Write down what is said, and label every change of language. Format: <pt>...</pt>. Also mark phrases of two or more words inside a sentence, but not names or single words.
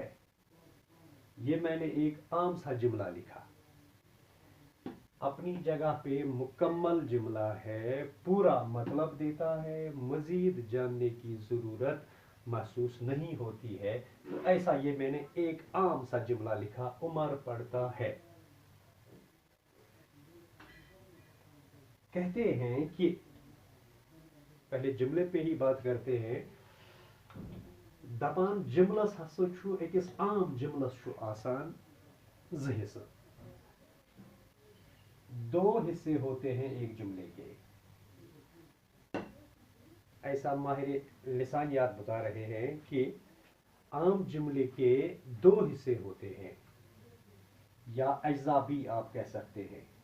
<hi>ये मैंने एक आम सा जुमला लिखा, अपनी जगह पे मुकम्मल जुमला है, पूरा मतलब देता है, मजीद जानने की ज़रूरत महसूस नहीं होती है। तो ऐसा ये मैंने एक आम सा जुमला लिखा, उमर पढ़ता है। कहते हैं कि पहले जुमले पे ही बात करते हैं।</hi> <ks>दपान जुमलस हसो छु अकिस आम जुमलस छु आसान ज हिस्से,</ks> <hi>दो हिस्से होते हैं एक जुमले के। ऐसा माहिर लिसानियात बता रहे हैं कि आम जुमले के दो हिस्से होते हैं, या अज्जा भी आप कह सकते हैं।</hi>